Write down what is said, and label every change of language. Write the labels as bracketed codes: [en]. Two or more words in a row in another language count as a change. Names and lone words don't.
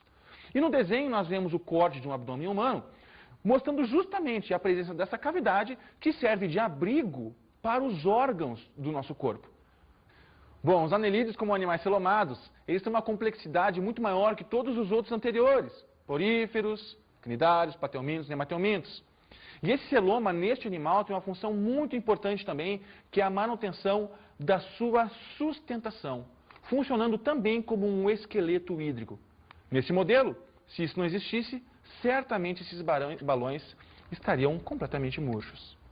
[pt] E no desenho nós vemos o corte de um abdômen humano, mostrando justamente a presença dessa cavidade que serve de abrigo para os órgãos do nosso corpo. Bom, os anelídeos, como animais celomados, eles têm uma complexidade muito maior que todos os outros anteriores, poríferos, cnidários, patelmintos, nematelmintos. E esse celoma, neste animal, tem uma função muito importante também, que é a manutenção da sua sustentação, funcionando também como um esqueleto hídrico. Nesse modelo, se isso não existisse, certamente esses balões estariam completamente murchos.